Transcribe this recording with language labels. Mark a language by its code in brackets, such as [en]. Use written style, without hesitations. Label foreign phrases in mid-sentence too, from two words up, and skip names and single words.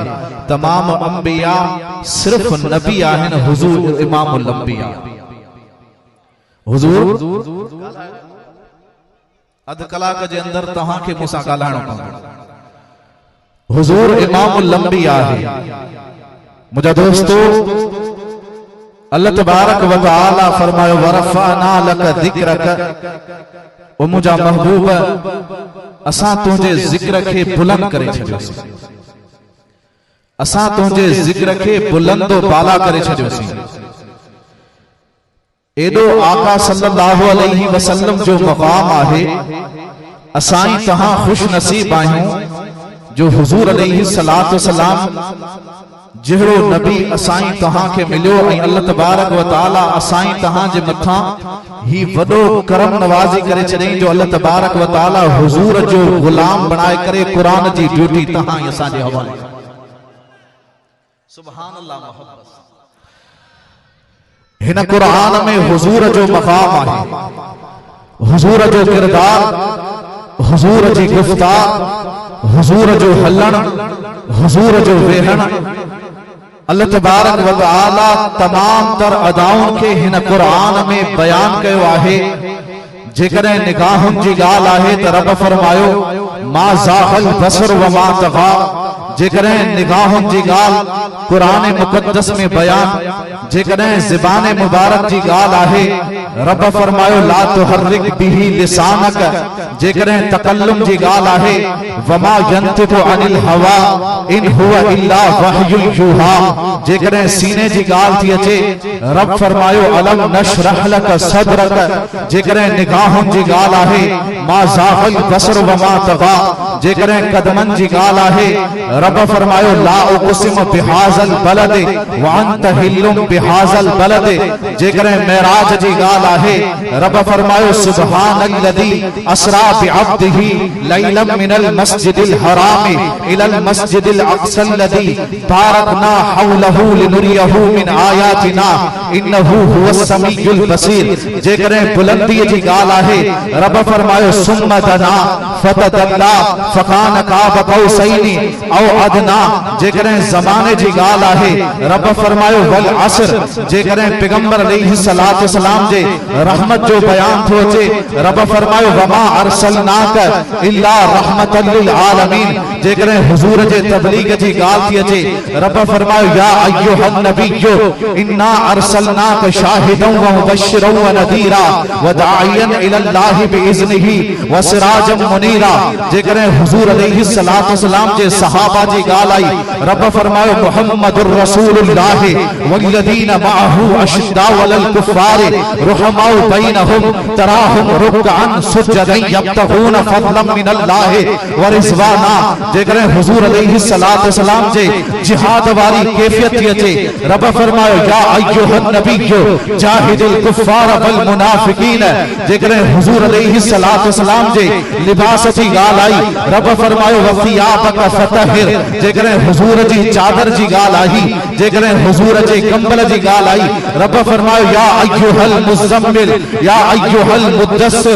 [sd] तमाम अंबिया सिर्फ नबी आहिनि, हुजूर [ar] إمام الأنبياء. [sd] हुजूर अध कलाक जे अंदर तहां के मूंसां ॻाल्हाइणो पवंदो। हुजूर [ar] إمام الأنبياء [sd] आहे। मुंहिंजा दोस्तों, [ar] الله تبارك وتعالى [sd] फरमायो, [ar] ورفعنا لك ذكرك. [sd] ओ मुंहिंजा महबूब, असां तुंहिंजे ज़िक्र खे बुलंद करे छॾियोसीं, असां तुंहिंजे ज़िक्र खे बुलंद बाला करे छॾियोसीं। एडो आका [ar] صلى الله عليه وسلم [sd] जो मकाम आहे। असाई तहां खुश नसीब आहियूं जो हुजूर [ar] عليه الصلاة والسلام [sd] जहिड़ो नबी असाई तहां के मिलियो ऐं [ar] الله تبارك وتعالى [sd] असाई तहां जे मथा ही वडो करम नवाज़ी करे छॾई जो [ar] الله تبارك وتعالى [sd] हुजूर जो गुलाम बनाए करे कुरान जी ड्यूटी तहां असां जे हवाले। [ar] سبحان الله. [sd] मोहब्बत हिन कुरान में हुजूर जो मकाम आहे, हुजूर जो किरदार, हुजूर जी गुफ्तार, हुजूर जो हलण, हुजूर जो वेहण। [ar] الله تبارك وتعالى [sd] तमाम तर अदाउन के हिन कुरान में बयान कयो आहे। जेकॾहिं निगाहुनि जी ॻाल्हि आहे त रब फरमायो, [ar] ما زاغ البصر وما طغى. [sd] जेकॾहिं निगाहुनि जी ॻाल्हि कुरान मुक़द्दस में बयान, जेकॾहिं ज़बान मुबारक जी ॻाल्हि आहे, रब फरमायो [ar] لا تحرك به لسانك. [sd] जेकॾहिं तकल्लुम जी ॻाल्हि आहे, [ar] وما ينطق عن الهوى إن هو إلا وحي يوحى. [sd] जेकॾहिं सीने जी ॻाल्हि थी अचे रब फरमायो [ar] ألم نشرح لك صدرك. [sd] जेकॾहिं निगाहुनि जी ॻाल्हि आहे [ar] ما زاغ البصر وما طغى. [sd] जेकॾहिं कदमनि जी ॻाल्हि आहे रब फरमायो [ar] لا أقسم بهذا البلد وأنت حل بهذا البلد व अंत हिल्लुम बिहाज़ल बलद। [sd] जेकॾहिं मेराज जी ॻाल्हि आहे रब फरमायो [ar] سبحان الذي أسرى بعبده ليلا من المسجد الحرام إلى المسجد الأقصى الذي باركنا حوله لنريه من آياتنا إنه هو السميع البصير. [sd] जेकॾहिं बुलंदीअ जी ॻाल्हि आहे रब फरमायो [ar] ثم دنا فتدلى فكان قاب قوسين أو أدنى. [sd] जेकॾहिं ज़माने जी ॻाल्हि आहे रब फरमायो [ar] والعصر. [sd] जेकॾहिं पैगंबर [ar] عليه الصلاة والسلام [sd] जे रहमत जो बयान थो अचे रब फरमायो [ar] وما أرسلناك إلا رحمة للعالمين. [sd] जेकॾहिं हुजूर जे तबलीग जी ॻाल्हि थी अचे रब फरमायो [ar] يا أيها النبي إنا أرسلناك شاهدا ومبشرا ونذيرا وداعيا إلى الله بإذنه وسراجا منيرا. [sd] जेकॾहिं हुजूर [ar] عليه الصلاة والسلام [sd] जे सहाबा जी ॻाल्हि आई रब फरमायो [ar] محمد رسول الله والذين معه أشداء على الكفار رحماء بينهم تراهم ركعا سجدا يبتغون فضلا من الله ورضوانا. [sd] जेकॾहिं हुजूर [ar] عليه الصلاة والسلام [sd] जे जिहाद वारी कैफियत थी अचे रब फरमायो [ar] يا أيها النبي جاهد الكفار والمنافقين. [sd] जेकॾहिं हुजूर [ar] عليه الصلاة والسلام [sd] जे लिबास जी ॻाल्हि आई रब फरमायो [ar] وثيابك فطهر. [sd] जेकॾहिं हुजूर जी चादर जी ॻाल्हि आई जेकॾहिं हुजूर जे कंबल जी ॻाल्हि आई रब फरमायो [ar] يا أيها المزمل يا أيها المدثر.